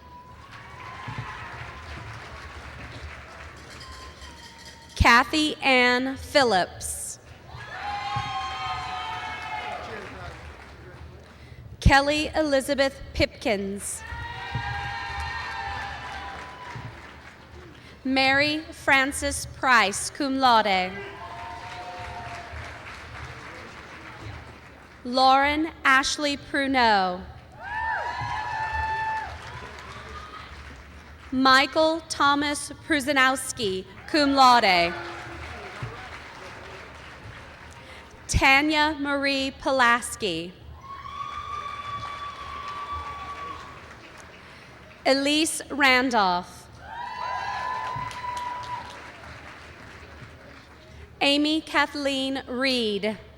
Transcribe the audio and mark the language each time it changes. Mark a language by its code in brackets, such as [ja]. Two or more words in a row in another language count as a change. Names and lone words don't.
[en] Kathy Ann Phillips. Kelly Elizabeth Pipkins. Mary Frances Price, [la] cum laude. [en] Lauren Ashley Pruneau. Michael Thomas Pruzanowski, [la] cum laude. [en] Tanya Marie Pulaski. Elise Randolph. Amy Kathleen Reed.